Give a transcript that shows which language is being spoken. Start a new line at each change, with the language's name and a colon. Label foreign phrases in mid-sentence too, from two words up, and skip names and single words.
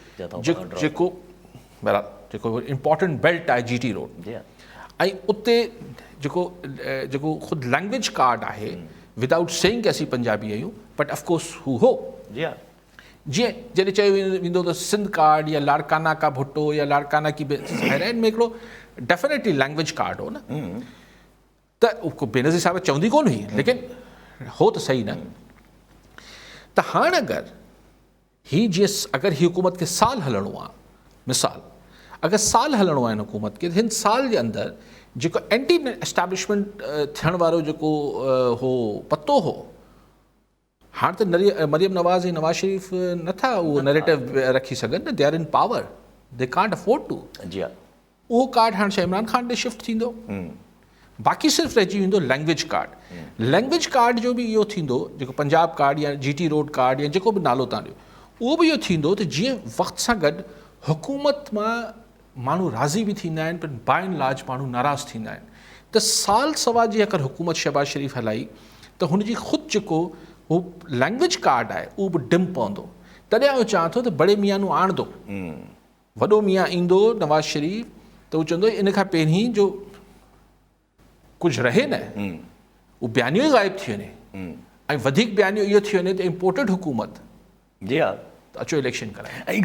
Sindhi: जेको
English: important belt
Sindhi: आहे GT रोड ऐं उते जेको ख़ुदि
English: language card
Sindhi: आहे
English: without saying
Sindhi: कि असीं पंजाबी आहियूं
English: but of course
Sindhi: हू हो जीअं जॾहिं चयो वेंदो त सिंध कार्ड या लाड़काना का भुट्टो या लाड़काना की ज़ाहिर में हिकिड़ो
English: definitely language card
Sindhi: हो न त बेनज़ीर साहिब चवंदी कोन हुई लेकिन हो त सही न त हाणे अगरि ही हुकूमत खे साल हलणो आहे मिसाल अगरि साल हलणो आहे हिन हुकूमत खे त हिन साल जे अंदरि जेको
English: anti establishment
Sindhi: थियण वारो जेको हो पतो हो हाणे त मरियम नवाज़ ऐं नवाज़ शरीफ़ नथा उहो नैरेटिव रखी सघनि न
English: they are in power they can't afford to
Sindhi: उहो कार्ड हाणे छा इमरान ख़ान ॾे शिफ्ट थींदो बाक़ी सिर्फ़ु रहिजी वेंदो
English: language card
Sindhi: जो बि इहो थींदो जेको पंजाब कार्ड या GT रोड कार्ड या जेको बि नालो तव्हां ॾियो उहो बि इहो थींदो त जीअं वक़्त सां गॾु हुकूमत मां माण्हू राज़ी बि थींदा आहिनि पर
English: by and large
Sindhi: माण्हू नाराज़ थींदा आहिनि त साल सवा जी अगरि हुकूमत शहबाज़ शरीफ़ हलाई त हुनजी ख़ुदि जेको हू
English: language card
Sindhi: आहे उहो बि डिम पवंदो तॾहिं आउं चाहियां थो त
Urdu: بڑے میاں
Sindhi: नूं आणंदो वॾो मियां ईंदो नवाज़ शरीफ़ त हू चवंदो इन खां पहिरीं जो कुझु रहे न उहो बयानियो ई ग़ाइबु थी वञे ऐं वधीक बयानियो इहो थी वञे त इम्पोर्टेड हुकूमत त अचो इलेक्शन कराए